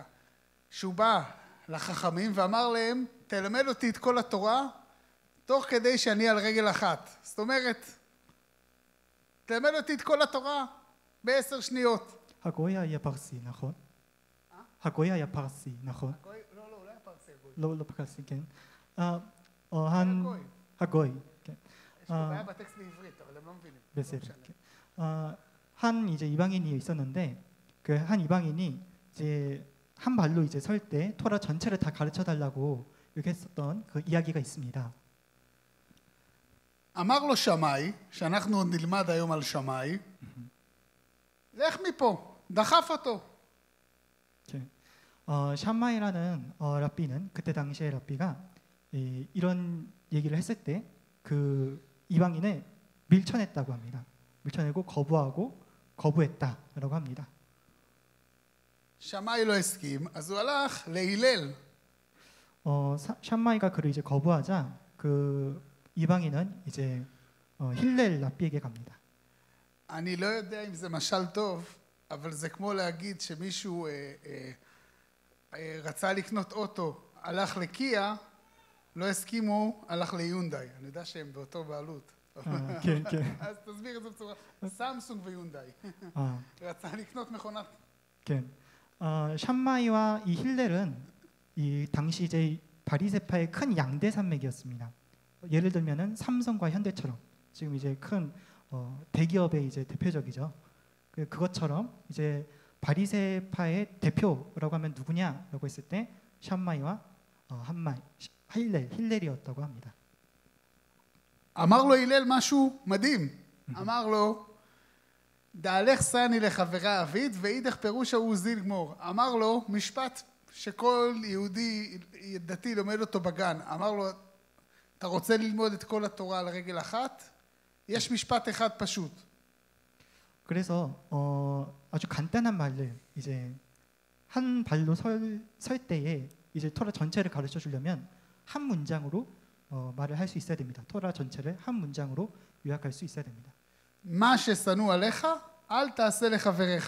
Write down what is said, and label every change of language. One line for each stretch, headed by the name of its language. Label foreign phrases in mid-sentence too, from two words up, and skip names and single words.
Hebrew: שהוא בא לחכמים ואמר להם, תלמד אותי את כל התורה, תוך כדי שאני על רגל אחת. זאת אומרת, תלמד אותי את כל התורה ב10 שניות. הגוי היה פרסי, נכון? הגוי היה פרסי, נכון? לא, אולי הפרסי הגוי. לא פרסי, כן. הגוי, כן. יש פה בעיה בטקסט בעברית, אבל הם לא מבינים. בסדר.
Korean: 한 이제 이방인이 있었는데 그 한 이방인이 이제 한 발로 이제 설 때 토라 전체를 다 가르쳐 달라고 이렇게 했었던 그 이야기가 있습니다.
Hebrew: אמר לו שמאי, שאנחנו עוד נלמד היום על שמאי, לך מפה, דחף אותו.
Korean: 샴마이라는 랍비는 그때 당시에 랍비가 이런 얘기를 했을 때 그 이방인을 밀쳐냈다고 합니다. 밀쳐내고 거부했다라고 합니다.
Hebrew: שמאי לא הסכים, אז הוא הלך להילל.
Korean: 샴마이가 그를 이제 거부하자 그 이방인은 이제 힐렐 랍비에게 갑니다.
Hebrew: אני לא יודע אם זה משל טוב, אבל זה כמו להגיד שמישהו רצה לקנות אוטו, הלך לקיה, לא הסכימו, הלך ליונדאי. אני יודע שהם באותו בעלות. כן, כן. אז תסביר את זה בצורה, סמסונג ויונדאי. רצה לקנות מכונת. כן.
Korean: 샴마이와 이 힐렐은 이 당시 이제 바리새파의 큰 양대 산맥이었습니다. 예를 들면은 삼성과 현대처럼 지금 이제 큰 대기업의 이제 대표적이죠. 그것처럼 이제 바리새파의 대표라고 하면 누구냐라고 했을 때 샴마이와 힐렐이었다고 합니다.
Hebrew: אמר לו הלל משהו מדהים. אמר לו,
Aramaic: דהלך סני לחברה אביד, ואידך פירוש ההוא זיל גמור.
Hebrew: אמר לו משפט שכל יהודי דתי לומד אותו בגן. אמר לו, אתה רוצה ללמוד את כל התורה על רגל אחת? יש משפט אחד פשוט.
Korean: 그래서 아주 간단한 말을 이제 한 발로 설 때에 이제 토라 전체를 가르쳐 주려면 한 문장으로 말을 할 수 있어야 됩니다. 토라 전체를 한 문장으로 요약할 수 있어야 됩니다.
Hebrew: מה ששנוא עליך, אל תעשה לחבריך.